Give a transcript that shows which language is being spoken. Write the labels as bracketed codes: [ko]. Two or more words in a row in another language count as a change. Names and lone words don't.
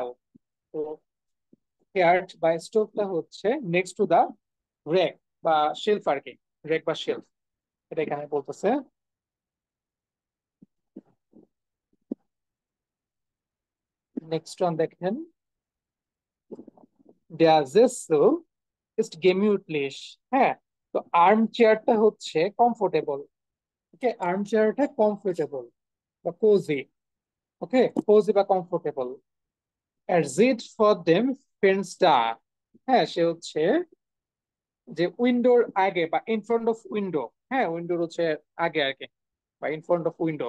[bn] তো হেয়ার্ট বা স্টোভটা হচ্ছে [en] next to the [bn] রেক বা শেলফ আর কি, রেক বা শেলফ, এটা এখানে বলতেছে। নেক্সট ওয়ান দেখেন, [de] der Sessel ist gemütlich। [bn] হ্যাঁ, তো আর্ম চেয়ারটা হচ্ছে কমফোর্টেবল। ওকে, আর্ম চেয়ারটা কমফোর্টেবল বা কোজি। ওকে, কোজি বা কমফোর্টেবল। আর [de] sitzt vor dem Fenster, [bn] হ্যাঁ সে হচ্ছে যে উইন্ডোর আগে বা [en] in front of window, [bn] হ্যাঁ উইন্ডোর হচ্ছে আগে আর কি, বা [en] in front of window.